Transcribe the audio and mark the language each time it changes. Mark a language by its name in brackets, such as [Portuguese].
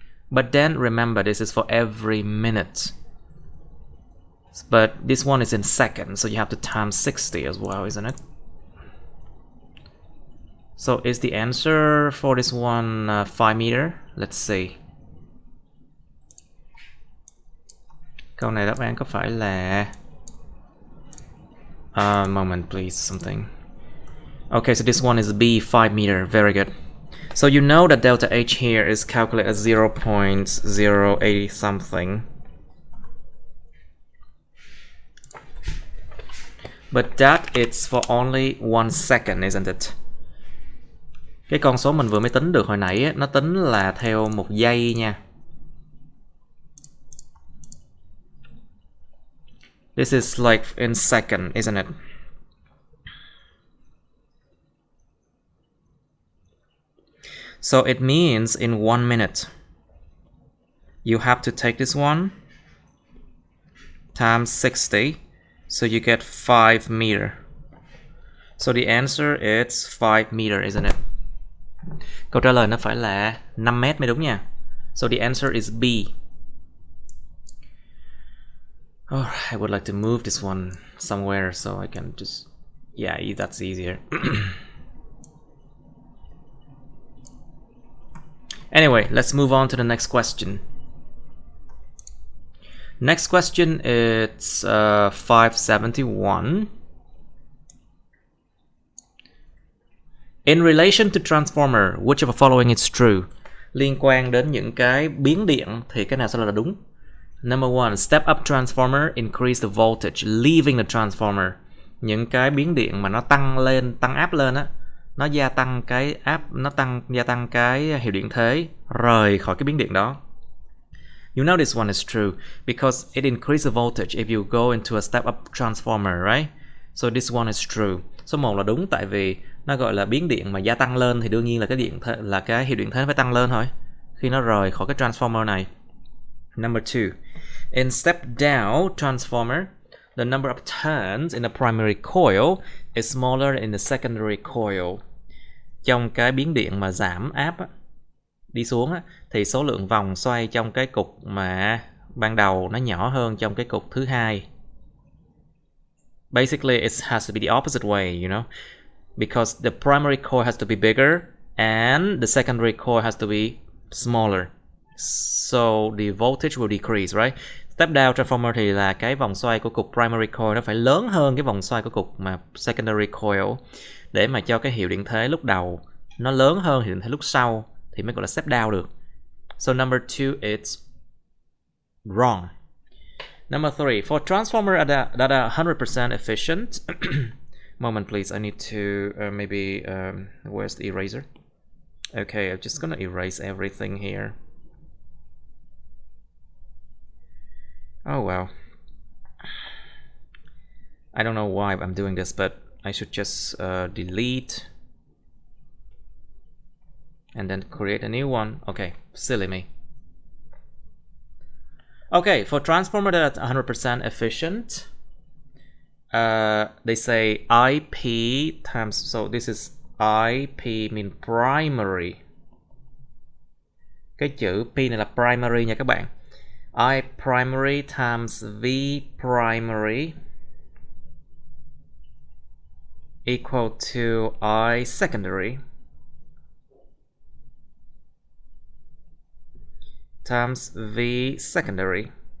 [English] But then remember, this is for every minute. But this one is in seconds, so you have to times 60 as well, isn't it? So is the answer for this one 5 meter? Let's see. [Vietnamese] Câu này đáp án có phải là [English] moment please, something. Okay, so this one is B, 5 meter. Very good. So you know that delta H here is calculated as 0.080 something. But that is for only 1 second, isn't it? [Vietnamese] Cái con số mình vừa mới tính được hồi nãy ấy, nó tính là theo 1 giây nha. [English] This is like in second, isn't it? So it means in 1 minute, you have to take this one times 60, so you get 5 meter. So the answer is 5 meter, isn't it? [Vietnamese] Câu trả lời nó phải là 5 mét mới đúng nha. [English] So the answer is B. Oh, I would like to move this one somewhere so I can just... Yeah, that's easier. Anyway, let's move on to the next question. Next question is 571. In relation to transformer, which of the following is true? [Vietnamese] Liên quan đến những cái biến điện thì cái nào sẽ là đúng? [English] Number 1, step up transformer increase the voltage leaving the transformer. [Vietnamese] Những cái biến điện mà nó tăng áp lên á, nó gia tăng cái gia tăng cái hiệu điện thế rời khỏi cái biến điện đó. [English] You know this one is true because it increases the voltage if you go into a step up transformer, right? So this one is true. [Vietnamese] Số 1 là đúng tại vì nó gọi là biến điện mà gia tăng lên thì đương nhiên là cái hiệu điện thế phải tăng lên thôi khi nó rời khỏi cái transformer này. [English] Number 2, in step down transformer, the number of turns in the primary coil is smaller in the secondary coil. [Vietnamese] Trong cái biến điện mà giảm áp á, đi xuống á, thì số lượng vòng xoay trong cái cục mà ban đầu nó nhỏ hơn trong cái cục thứ hai. [English] Basically, it has to be the opposite way, you know, because the primary coil has to be bigger and the secondary coil has to be smaller. So the voltage will decrease, right? [Vietnamese] Step down transformer thì là cái vòng xoay của cục primary coil nó phải lớn hơn cái vòng xoay của cục mà secondary coil để mà cho cái hiệu điện thế lúc đầu nó lớn hơn hiệu điện thế lúc sau thì mới gọi là step down được. [English] So number 2 it's wrong. Number 3, for transformer that are 100% efficient. Moment please, I need to maybe where's the eraser? Okay, I'm just gonna erase everything here. Oh well, I don't know why I'm doing this, but I should just delete and then create a new one. Okay, silly me. Okay, for transformer that's 100% efficient, they say IP times, so this is IP mean primary. [Vietnamese] Cái chữ P này là primary nha các bạn. [English] I primary times V primary equal to I secondary times V secondary.